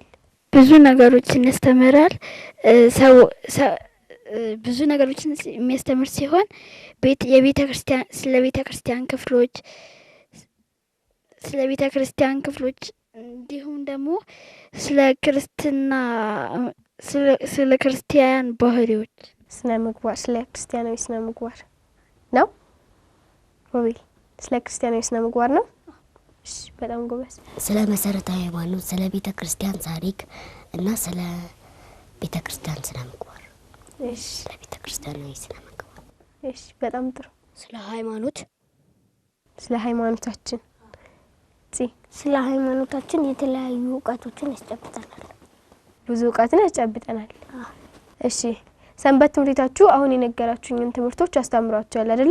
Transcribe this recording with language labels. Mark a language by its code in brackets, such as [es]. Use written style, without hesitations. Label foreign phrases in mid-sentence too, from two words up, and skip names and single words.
[am] ብዙ ነገሮችን ያስተምራል። ብዙ ነገሮችን የሚያስተምር ሲሆን ስለ ቤተ ክርስቲያን ክፍሎች እንዲሁም ደግሞ ስለ ክርስቲያን ባህሪዎች፣ ስለ ክርስቲያናዊ ስነ ምግባር ነው። ሮቤል ስለ ክርስቲያናዊ ስነ ምግባር ነው። እሺ በጣም ጎበዝ። ስለ መሰረታዊ ሃይማኖት፣ ስለ ቤተ ክርስቲያን ታሪክ እና ስለ ቤተ ክርስቲያን ስነ ምግባር። እሺ ስለ ቤተ ክርስቲያናዊ ስነ ምግባር። እሺ በጣም ጥሩ። ስለ ሃይማኖታችን ስለ ሃይማኖታችን የተለያዩ እውቀቶችን ያስጨብጠናል። ብዙ እውቀትን ያስጨብጠናል። እሺ ሰንበት ትምህርት ቤታችሁ አሁን የነገራችሁኝን ትምህርቶች አስተምሯችኋል አይደለ?